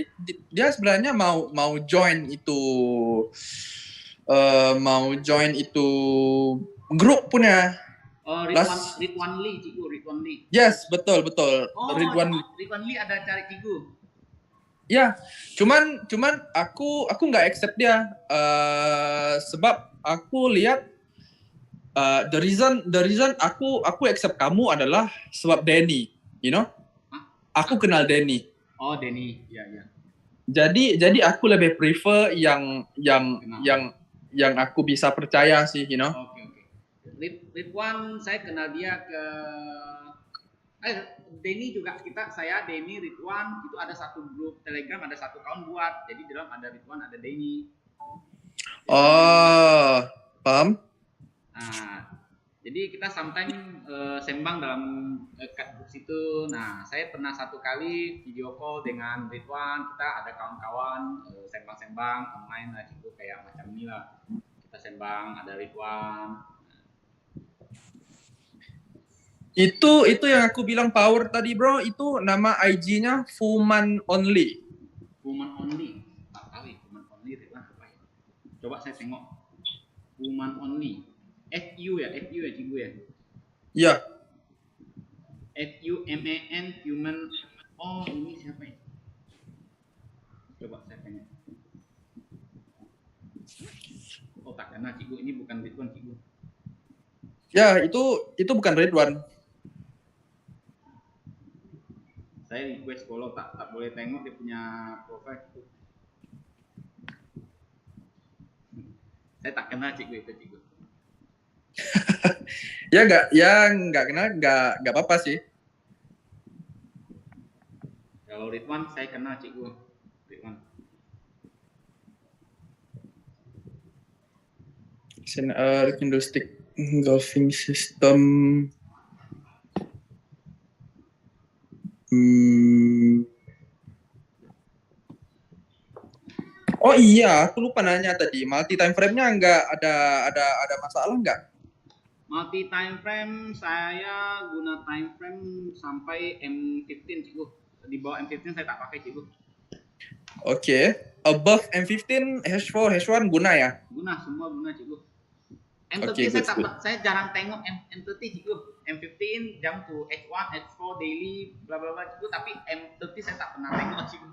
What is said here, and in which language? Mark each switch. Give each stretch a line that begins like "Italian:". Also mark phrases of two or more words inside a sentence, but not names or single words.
Malay: Dia sebenarnya mau join itu grup punya. Oh, Ridwan Lee, Cikgu, Ridwan Lee. Yes, betul. Oh, Ridwan Lee ada cari Cikgu.
Indonesian: Ya, cuman aku nggak accept dia sebab aku lihat
English: the reason
Indonesian: aku accept kamu adalah sebab Denny,
English: you know?
Indonesian: Aku kenal Denny. Oh, Denny, ya. Jadi aku lebih prefer yang aku bisa percaya sih,
English: you know?
Malay: Oke. Ridwan, saya kenal dia ke Denny juga Denny, Ridwan, itu ada satu grup Telegram, ada satu account buat. Jadi di dalam ada Ridwan, ada Denny. Oh, paham? Nah, jadi kita sometimes sembang dalam grup situ. Nah, saya pernah satu kali
English: video call
Malay: dengan Ridwan. Kita ada kawan-kawan sembang-sembang online lah, gitu kayak macam ini lah. Kita sembang, ada Ridwan.
Indonesian: Itu yang aku bilang power tadi, bro. Itu nama IG-nya Fuman Only. Fuman Only.
Malay: Tak tahu Fuman Only Ridwan apa ya? Coba saya tengok. Fuman Only. FU ya Cikgu ya? Iya. FUMAN Human. Oh, ini siapa ya? Coba saya tengok. Oh, tak kenal Cikgu, ini bukan Ridwan Cikgu. Ya, itu bukan Ridwan. Saya
English: request follow,
Malay: tak boleh tengok dia punya profile itu. Saya tak kenal Cikgu itu Cikgu.
Indonesian: Ya nggak kenal nggak apa-apa sih.
Malay: Kalau Ridwan saya kenal cikgu Ridwan.
English: Candlestick engulfing system.
Indonesian: Oh iya, aku lupa nanya tadi.
English: Multi time frame-
Indonesian: nya nggak ada masalah nggak?
English: Multi time frame
Malay: saya guna
English: time frame
Malay: sampai M15 cikgu. Di bawah M15 saya tak pakai cikgu.
Indonesian: Oke. Above M15, H4, H1 guna ya?
Malay: Guna, semua guna cikgu. M30 Okay, saya jarang tengok M30 cikgu. M15 jam to H1, H4 daily bla bla bla cikgu, tapi M30 saya tak pernah tengok cikgu.